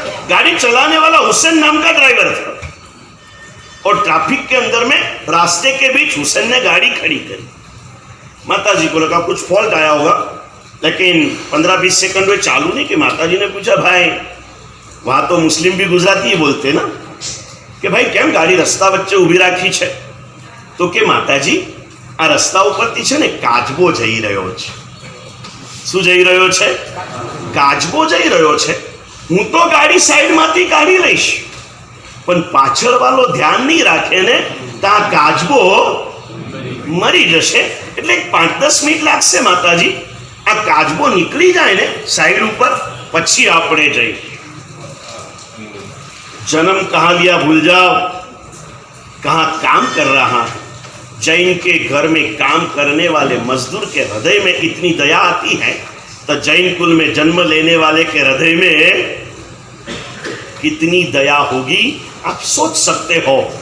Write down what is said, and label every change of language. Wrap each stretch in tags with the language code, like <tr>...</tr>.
<hi>गाड़ी चलाने वाला हुसैन नाम का ड्राइवर था और ट्रैफिक के अंदर में रास्ते के बीच हुसैन ने गाड़ी खड़ी करी। माता जी को लगा कुछ फॉल्ट आया होगा, लेकिन 15-20 सेकंड में चालू नहीं कि माता जी ने पूछा, भाई वहां तो मुस्लिम भी गुजराती ही बोलते ना, कि</hi> <gu>भाई केम गाड़ी रस्ता वच्चे उभी राखी छे? तो के माताजी आ रस्ता ઉપરથી છે ને કાચબો જઈ રહ્યો છે। શું જઈ રહ્યો છે? કાચબો જઈ રહ્યો છે। હું તો ગાડી સાઈડમાંથી કાઢી લઈશ, પણ પાછળવાળો ધ્યાન નહીં રાખે ને તો આ કાચબો મરી જશે। એટલે 5-10 મિનિટ લાગશે માતાજી, આ કાચબો નીકળી જાય ને સાઈડ ઉપર, પછી આપણે જઈએ।</gu> <hi>जन्म कहाँ लिया भूल जाओ, कहाँ काम कर रहा है। जैन के घर में काम करने वाले मजदूर के हृदय में इतनी दया आती है, तो जैन कुल में जन्म लेने वाले के हृदय में कितनी दया होगी आप सोच सकते हो।</hi>